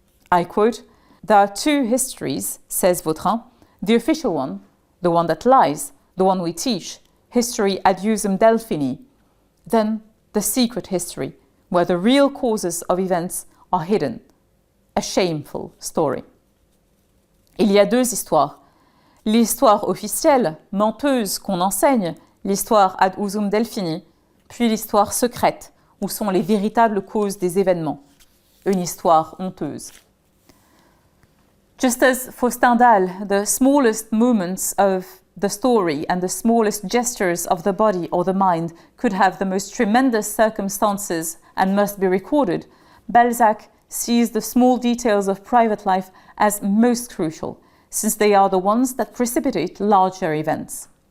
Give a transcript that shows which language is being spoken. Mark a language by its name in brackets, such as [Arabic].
[English] I quote, "There are two histories," says Vautrin, "the official one, the one that lies, the one we teach, history ad usum Delphini, then the secret history, where the real causes of events are hidden, a shameful story." [French] Il y a deux histoires. L'histoire officielle, menteuse, qu'on enseigne, l'histoire ad usum Delphini, puis l'histoire secrète, où sont les véritables causes des événements, une histoire honteuse. [English] Just as for Stendhal, the smallest moments of the story and the smallest gestures of the body or the mind could have the most tremendous circumstances and must be recorded, Balzac sees the small details of private life as most crucial, since they are the ones that precipitate larger events.